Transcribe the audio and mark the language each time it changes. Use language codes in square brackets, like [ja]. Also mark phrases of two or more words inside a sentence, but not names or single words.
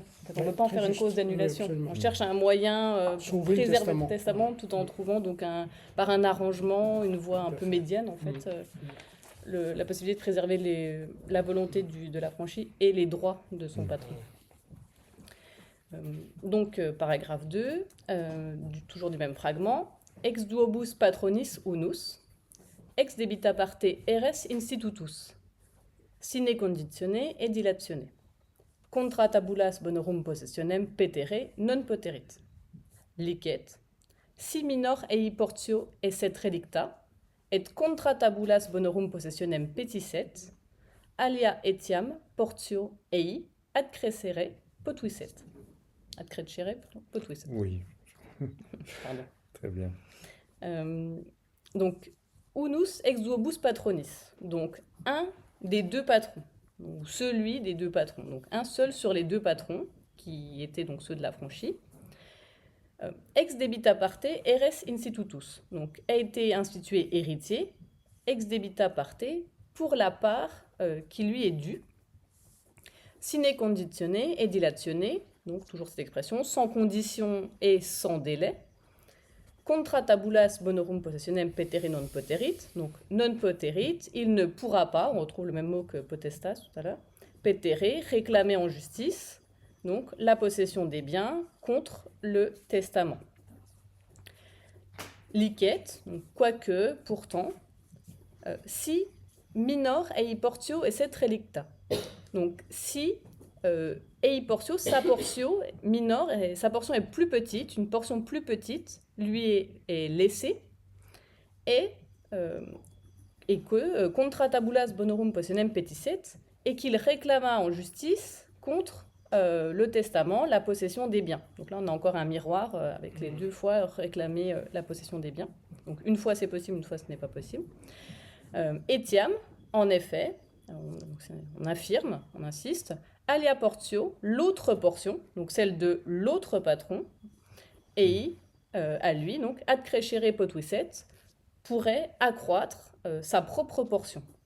[fr] En fait, on ne peut pas en faire une cause d'annulation. On cherche un moyen pour préserver le testament tout en trouvant donc par un arrangement, une voie un peu médiane, en fait, la possibilité de préserver la volonté de l'affranchi et les droits de son patron. Donc, paragraphe 2, toujours du même fragment. [la] Ex duobus patronis unus, ex debita parte res institutus, sine conditione et dilatione. Contra tabulas bonorum possessionem petere non poterit. Licet, si minor ei portio esset relicta, et contra tabulas bonorum possessionem petisset, alia etiam portio ei ad crescere potuisset. Ad crescere potuisset. [fr] Oui. Pardon. Très bien. Donc, [la] unus ex duobus patronis, [fr] donc un des deux patrons, ou celui des deux patrons, donc un seul sur les deux patrons, qui étaient donc ceux de l'affranchi. [la] Ex debita parte res institutus, [fr] donc a été institué héritier, [la] ex debita parte, [fr] pour la part qui lui est due, [la] sine conditione et dilatione, [fr] donc toujours cette expression, sans condition et sans délai. [la] Contra tabulas bonorum possessionem petere non poterit, [fr] donc [la] non poterit, [fr] il ne pourra pas, on retrouve le même mot que potestas tout à l'heure, petere, réclamer en justice, donc la possession des biens contre le testament. [la] Licet, [fr] donc quoique, pourtant, [la] si minor ei portio esset relicta, donc si ei portio, sa portio minor, [fr] sa portion est plus petite, une portion plus petite, lui est laissée, et que [la] contra tabulas bonorum possessionem petisset, [fr] et qu'il réclama en justice contre le testament la possession des biens. Donc là, on a encore un miroir avec les deux fois réclamer la possession des biens. Donc une fois c'est possible, une fois ce n'est pas possible. Etiam, en effet, on affirme, on insiste, [la] alia portio, [fr] l'autre portion, donc celle de l'autre patron, et à lui, donc [la] ad crescere potuisset, [fr] pourrait accroître sa propre portion.